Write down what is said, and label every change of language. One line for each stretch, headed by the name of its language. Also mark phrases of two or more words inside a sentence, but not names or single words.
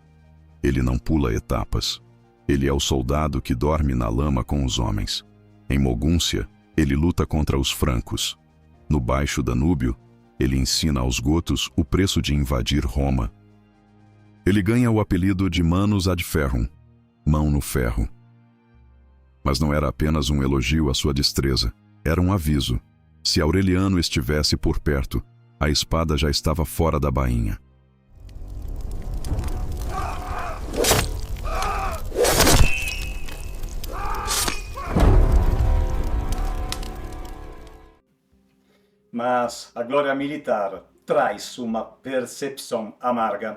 Portuguese: Ele não pula etapas. Ele é o soldado que dorme na lama com os homens. Em Mogúncia, ele luta contra os francos. No Baixo Danúbio, ele ensina aos gotos o preço de invadir Roma. Ele ganha o apelido de
Latin: Manus ad ferrum,
Portuguese: mão no ferro. Mas não era apenas um elogio à sua destreza, era um aviso. Se Aureliano estivesse por perto, a espada já estava fora da bainha. Mas a glória militar traz uma percepção amarga.